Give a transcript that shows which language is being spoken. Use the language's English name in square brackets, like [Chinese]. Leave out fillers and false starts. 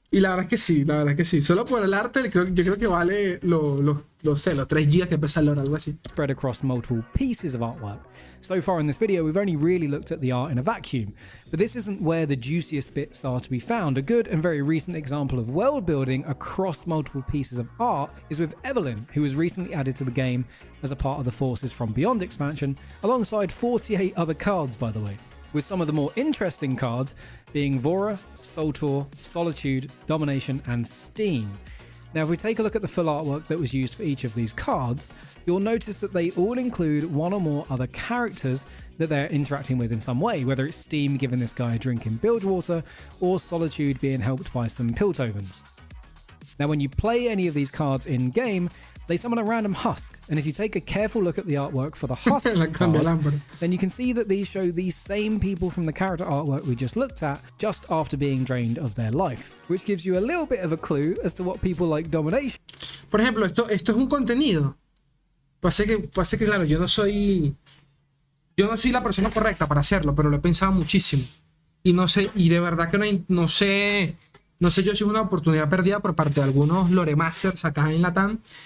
[Spanish] Y la verdad es que sí, la verdad es que sí. Solo por el arte, yo creo que vale los 3 gigas que pesa el lore, algo así. [English] spread across multiple pieces of artwork. So far in this video, we've only really looked at the art in a vacuum, but this isn't where the juiciest bits are to be found. A good and very recent example of world building across multiple pieces of art is with Evelyn, who was recently added to the game as a part of the Forces from Beyond expansion, alongside 48 other cards, by the way, with some of the more interesting cards being Vora, Soltor, Solitude, Domination, and Steam. Now, if we take a look at the full artwork that was used for each of these cards, you'll notice that they all include one or more other characters that they're interacting with in some way, whether it's Steam giving this guy a drink in Bilgewater, or Solitude being helped by some Piltovens. Now, when you play any of these cards in-game, they summon a random husk, and if you take a careful look at the artwork for the husk cards, then you can see that these show these same people from the character artwork we just looked at just after being drained of their life, which gives you a little bit of a clue as to what people like Domination. [Spanish] Por ejemplo, esto es un contenido. Pasa que claro, yo no soy la persona correcta para hacerlo, pero lo he pensado muchísimo. Y no sé, y de verdad que no sé yo si es una oportunidad perdida por parte de algunos loremasters acá en Latam.